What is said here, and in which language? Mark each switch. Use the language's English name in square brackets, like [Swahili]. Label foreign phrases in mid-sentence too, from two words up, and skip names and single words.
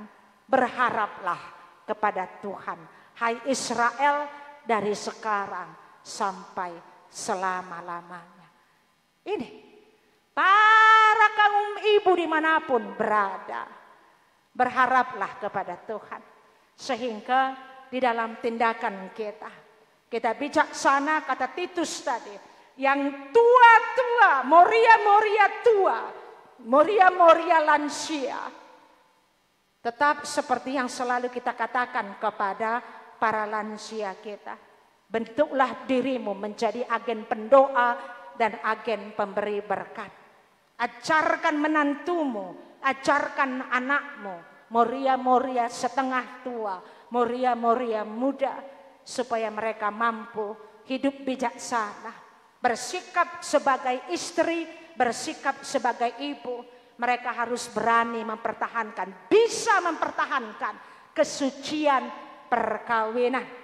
[Indonesian] Berharaplah kepada Tuhan, hai Israel, dari sekarang sampai selama-lamanya. Ini para kaum ibu dimanapun berada, berharaplah kepada Tuhan, sehingga di dalam tindakan kita bijaksana, kata Titus tadi, yang tua-tua, moria-moria tua, moria-moria lansia, tetap seperti yang selalu kita katakan kepada para lansia kita. Bentuklah dirimu menjadi agen pendoa dan agen pemberi berkat. Ajarkan menantumu, ajarkan anakmu, moria-moria setengah tua, moria-moria muda, supaya mereka mampu hidup bijaksana, bersikap sebagai istri, bersikap sebagai ibu. Mereka harus berani mempertahankan, bisa mempertahankan kesucian perkawinan.